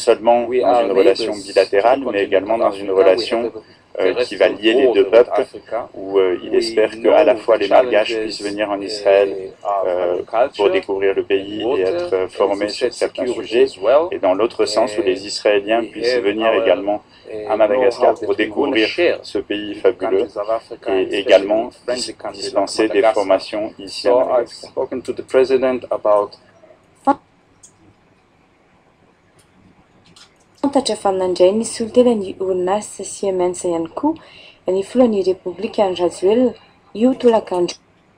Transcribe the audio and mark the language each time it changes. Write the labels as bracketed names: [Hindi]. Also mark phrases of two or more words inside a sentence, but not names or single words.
[French] seulement dans une relation bilatérale, mais également dans une relation qui va lier les deux peuples, où il espère qu'à la fois les Malgaches puissent venir en Israël pour découvrir le pays et être formés sur certains sujets, et dans l'autre sens où les Israéliens puissent venir également à Madagascar pour découvrir ce pays fabuleux et également dispenser des formations ici à Madagascar. [Malagasy] Fantatra fa nandray ny solitelany orinasa Siemens ihany koa ny filohan'ny Repoblikan'i Rajoelina io tolakandro.